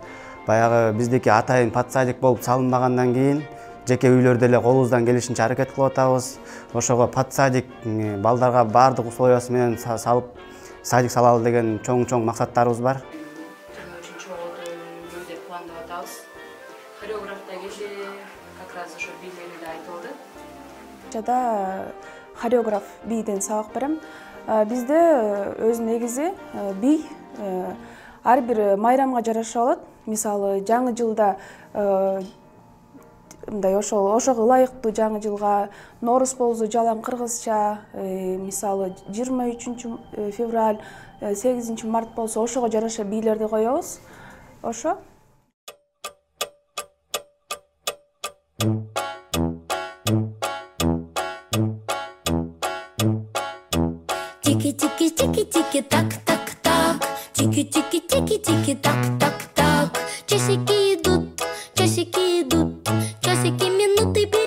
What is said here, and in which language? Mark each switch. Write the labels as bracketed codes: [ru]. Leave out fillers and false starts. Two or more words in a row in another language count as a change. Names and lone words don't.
[ky] Баягы биздики атайын патсадик болуп салынбагандан кийин жеке үйлөрдө эле колубуздан келишинче аракет кылып атабыз. Ошого патсадик балдарга баардык условиясы менен салып садик салалы деген чоң максаттарыбыз бар. Жана 3-чү болду деп пландап атабыз. Хореограф да келди, [ru] как раз [ky] ошо бийлери да айтылды. Жада хореограф бийден сабак берем. Бизде өз негизи бий ар бир майрамга жараша болот. Мисалы, жаңы жылда мындай ошого ылайыктуу жаңы жылга Норус болсо жалаң кыргызча, мисалы 23 февраль, 8 март болсо ошого жараша бийлерди коебуз. Ошо. Тики тики тики тики так так так, тики тики тики тики так так так. [ru] Часики идут, минуты берегут.